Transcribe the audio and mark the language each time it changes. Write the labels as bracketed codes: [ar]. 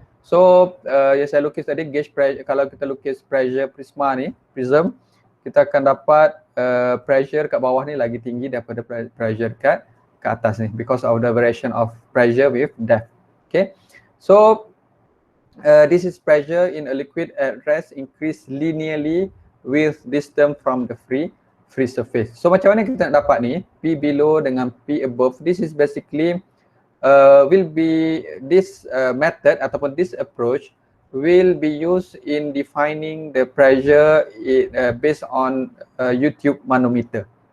[ms] So yang saya lukis tadi gauge pressure, kalau kita lukis pressure prisma ni, prism, kita akan dapat pressure kat bawah ni lagi tinggi daripada pressure kat atas ni [en] because of the variation of pressure with depth. Okay, so this is pressure in a liquid at rest increase linearly with distance from the free surface. [ms] So macam mana kita nak dapat ni, P below dengan P above? [en] This is basically will be this method ataupun this approach will be used in defining the pressure based on YouTube manometer.